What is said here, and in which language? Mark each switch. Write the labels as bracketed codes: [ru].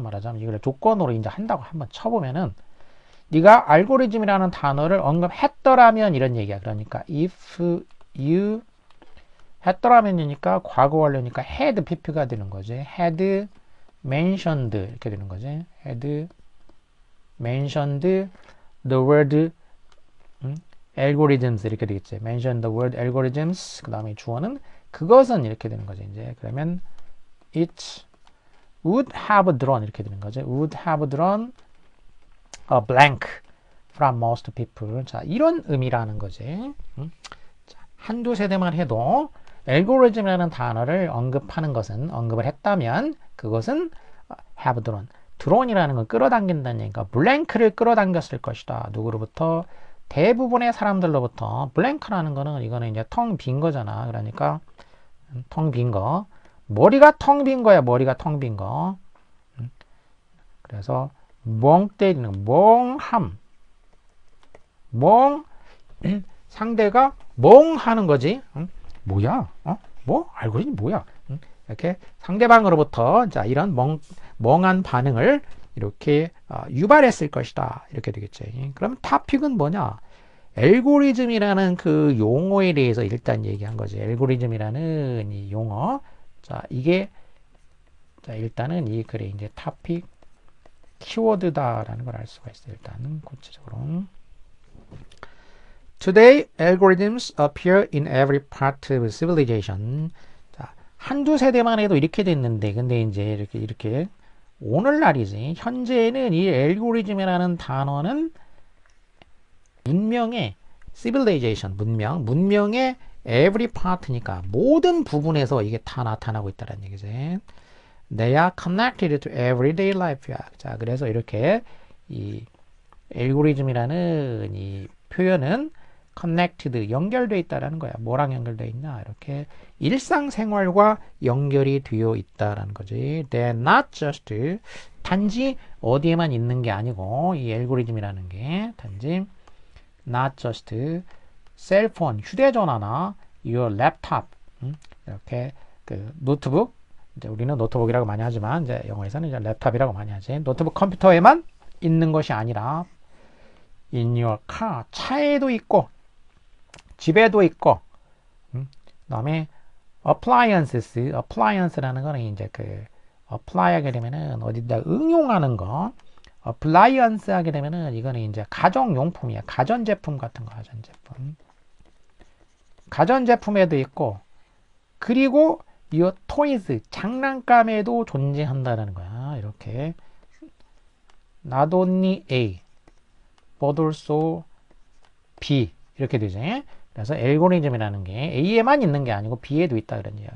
[ko] 말하자면 이걸 조건으로 이제 한다고 한번 쳐보면은 네가 알고리즘이라는 단어를 언급했더라면 이런 얘기야. 그러니까 [en] if you [ko] 했더라면이니까 과거 완료니까 [en] had pp [ko] 가 되는 거지. [en] had mentioned [ko] 이렇게 되는 거지. [en] had mentioned the word algorithms [ko] 이렇게 되겠지. [en] mention the word algorithms. [ko] 그 다음에 주어는 그것은 이렇게 되는 거지. 이제 그러면 [en] it would have drawn [ko] 이렇게 되는 거지. [en] would have drawn a blank from most people. [ko] 자, 이런 의미라는 거지. 자, 한두 세대만 해도 알고리즘이라는 단어를 언급을 했다면 그것은 [en] have drawn. [ko] 드론이라는 건 끌어당긴다는 얘기가 블랭크를 끌어당겼을 것이다. 누구로부터? 대부분의 사람들로부터. 블랭크라는 거는 이거는 이제 텅 빈 거잖아. 그러니까 텅 빈 거. 머리가 텅 빈 거야. 머리가 텅 빈 거. 그래서 멍 때리는 멍함. 상대가 멍하는 거지. 뭐야? 뭐? 알고리즘 뭐야? 이렇게 상대방으로부터 자 이런 멍한 반응을 이렇게 유발했을 것이다. 이렇게 되겠지. 그럼 토픽은 뭐냐? 알고리즘이라는 그 용어에 대해서 일단 얘기한 거지. 알고리즘이라는 이 용어. 자, 이게 자, 일단은 이 글에 이제 토픽 키워드다라는 걸 알 수가 있어요. 일단은 구체적으로. [en] Today, algorithms appear in every part of civilization. [ko] 자, 한두 세대만 해도 이렇게 됐는데, 근데 이제 이렇게 오늘날이지. 현재는 이 알고리즘이라는 단어는 문명의 civilization, 문명의 [en] every part [ko] 니까 모든 부분에서 이게 다 나타나고 있다는 얘기지. [en] They are connected to everyday life. [ko] 자, 그래서 이렇게 이 알고리즘이라는 이 표현은 connected, 연결되어 있다라는 거야. 뭐랑 연결되어 있냐? 이렇게 일상생활과 연결이 되어 있다라는 거지. [en] They're not just, [ko] 단지 어디에만 있는 게 아니고, 이 알고리즘이라는 게 단지 [en] not just [ko] 셀폰, 휴대전화나 [en] your laptop, [ko] 이렇게 그 노트북, 이제 우리는 노트북이라고 많이 하지만 이제 영어에서는 이제 랩탑이라고 많이 하지. 노트북 컴퓨터에만 있는 것이 아니라 [en] in your car, [ko] 차에도 있고 집에도 있고, 그다음에 appliance라는 거는 이제 그 apply 하게 되면은 어디다 응용하는 거, appliance 하게 되면은 이거는 이제 가정용품이야. 가전제품 같은 거, 가전제품에도 있고, 그리고 [en] your toys, [ko] 장난감에도 존재한다는 거야. 이렇게 [en] not only A, but also B [ko] 이렇게 되지. 그래서 알고리즘이라는 게 A에만 있는 게 아니고 B에도 있다 그런 얘기야.